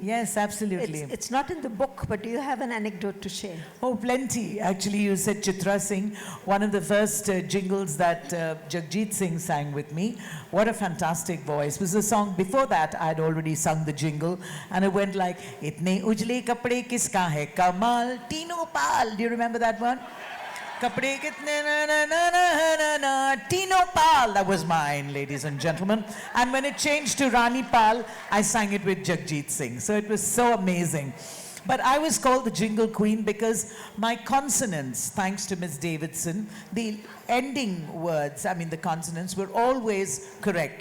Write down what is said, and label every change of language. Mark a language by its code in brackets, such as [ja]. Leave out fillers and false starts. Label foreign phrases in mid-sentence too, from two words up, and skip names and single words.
[en] Yes, absolutely. It's not in the book, but do you have an anecdote to share? Oh, plenty. Actually, you said Chitra Singh, one of the first jingles that Jagjit Singh sang with me. What a fantastic voice. It was a song, before that, I had already sung the jingle, and it went like, [hi] इतने उजले कपड़े किसका है कमाल, Tino Pal. [en] Do you remember that one? [hi] कपड़े कितने ना ना ना ना ना ना, Tino Pal. [en] That was mine, ladies and gentlemen. And when it changed to Rani Pal, I sang it with Jagjit Singh. So it was so amazing. But I was called the Jingle Queen because my consonants, thanks to Miss Davidson, the ending words, the consonants were always correct.